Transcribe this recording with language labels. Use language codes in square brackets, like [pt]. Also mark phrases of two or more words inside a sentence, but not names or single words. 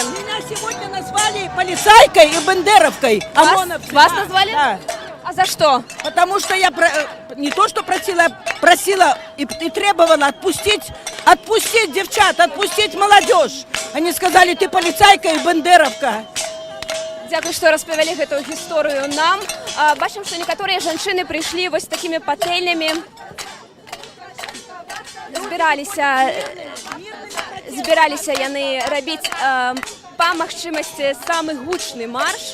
[ru] Меня сегодня назвали полицайкой и бандеровкой. Вас назвали? Да. А за что? Потому что я не то что просила и требовала отпустить девчат, отпустить молодежь. Они сказали, ты полицайка и бандеровка. [be] Дякую, што распавялі гэтую гісторыю нам. Бачым, што некаторыя жанчыны прыйшлі вось такімі патэльнямі. Збіраліся яны рабіць па магчымасці самы гучны марш.